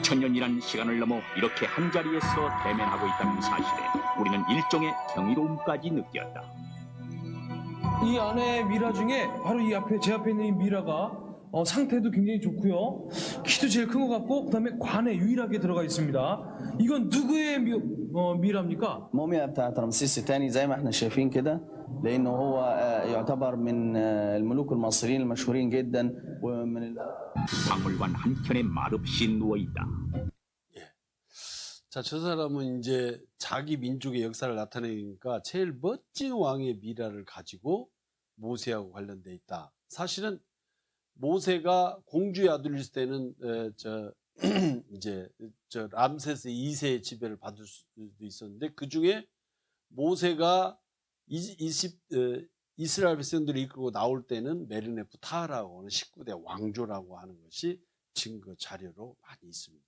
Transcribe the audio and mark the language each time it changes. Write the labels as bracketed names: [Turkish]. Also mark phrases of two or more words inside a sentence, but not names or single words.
[Korean] 2000년이란 시간을 넘어 이렇게 한자리에서 대면하고 있다는 사실에 우리는 일종의 경이로움까지 느꼈다. 이 안에 미라 중에 바로 이 앞에 제 앞에 있는 이 미라가 상태도 굉장히 좋고요. 키도 제일 큰 것 같고 그다음에 관에 유일하게 들어가 있습니다. 이건 누구의 미라입니까? [Arabic] موميا بتاعت رمسيس الثاني زي ما احنا شايفين كده لانه هو يعتبر من الملوك المصريين المشهورين جدا ومن [Korean] 박물관 한켠에 말없이 누워있다. 자, 저 사람은 이제 자기 민족의 역사를 나타내니까 제일 멋진 왕의 미라를 가지고 모세하고 관련돼 있다. 사실은 모세가 공주의 아들일 때는 이제 람세스 2세의 지배를 받을 수도 있었는데 그 중에 모세가 이스라엘 백성들을 이끌고 나올 때는 메르네프 타하라고 하는 19대 왕조라고 하는 것이 증거 자료로 많이 있습니다.